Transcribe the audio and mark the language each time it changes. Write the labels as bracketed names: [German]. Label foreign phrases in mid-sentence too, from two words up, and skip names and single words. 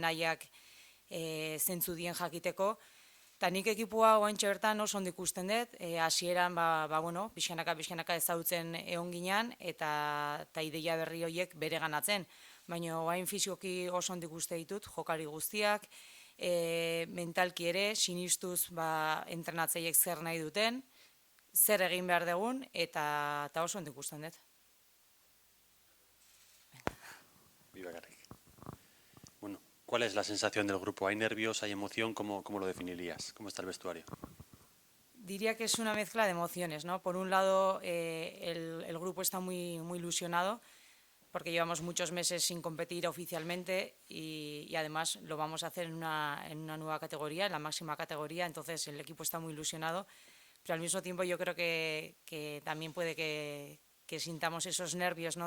[Basque] nahiak zentzu dien jakiteko, eta nik ekipua oaintxe bertan oso ondo ikusten dut, hasieran pixkanaka ezautzen egon ginean, eta ideia berri horiek bere ganatzen, baina oain fizikoki oso ondo ikuste ditut, jokari guztiak, mentalki ere, sinistuz entrenatzaileek zer nahi duten, zer egin behar dugun, eta oso ondo ikusten dut. [Spanish] ¿Cuál es la sensación del grupo? ¿Hay nervios, hay emoción? ¿Cómo lo definirías? ¿Cómo está el vestuario? Diría que es una mezcla de emociones, ¿no? Por un lado, el grupo está muy ilusionado, porque llevamos muchos meses sin competir oficialmente y además lo vamos a hacer en una nueva categoría, en la máxima categoría, entonces el equipo está muy ilusionado, pero al mismo tiempo yo creo que también puede que sintamos esos nervios, ¿no?